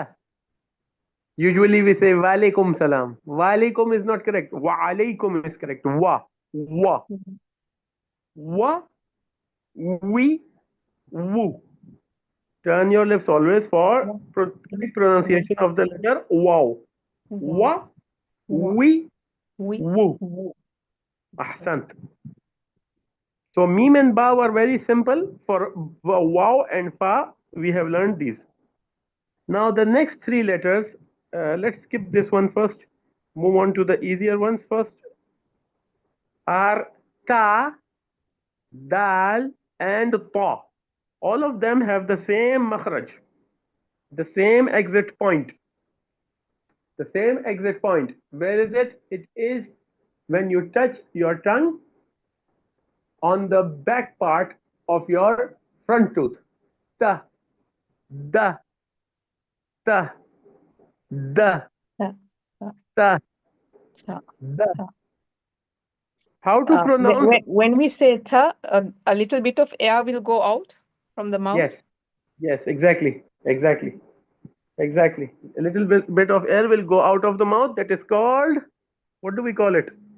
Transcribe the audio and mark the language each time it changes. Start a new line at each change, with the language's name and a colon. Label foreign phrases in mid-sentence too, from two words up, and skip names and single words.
English: Usually we say
Arabic: وعليكم السلام.
English: Walaikum is not correct.
Arabic: و عليكم
English: is correct. Wa, wa, wa, we, woo. Turn your lips always for Wa, correct pronunciation of the letter wow. wa, Wa, wa. we, We, woo. wo. Ahsant. So meme and ba were very simple. For wow and fa, we have learned these. Now the next three letters, let's skip this one first. Move on to the easier ones first. Are ta, dal, and ta. All of them have the same makharaj, the same exit point. The same exit point. Where is it? It is when you touch your tongue on the back part of your front tooth. Ta, da, ta, da, Ta, ta, ta, ta, da. ta. How to pronounce? When we say ta, a little bit of air will go out from the Yes, mouth. yes, exactly, exactly, exactly. A little bit of air will go out of the mouth. That is called, what do we call it?